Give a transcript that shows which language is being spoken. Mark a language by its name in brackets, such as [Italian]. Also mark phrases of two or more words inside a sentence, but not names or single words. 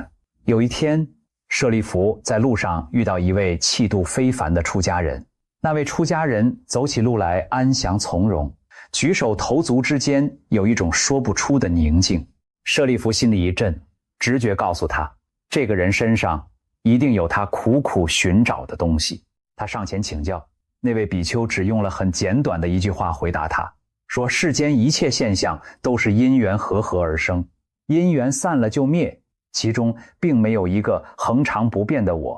[Chinese] 有一天，舍利弗在路上遇到一位氣度非凡的出家人。那位出家人走起路來安詳從容，舉手投足之間有一種說不出的寧靜。舍利弗心裡一震，直覺告訴他，這個人身上一定有他苦苦尋找的東西。他上前請教，那位比丘只用了很簡短的一句話回答他，說世間一切現象都是因緣和合而生，因緣散了就滅，其中並沒有一個恆常不变的我。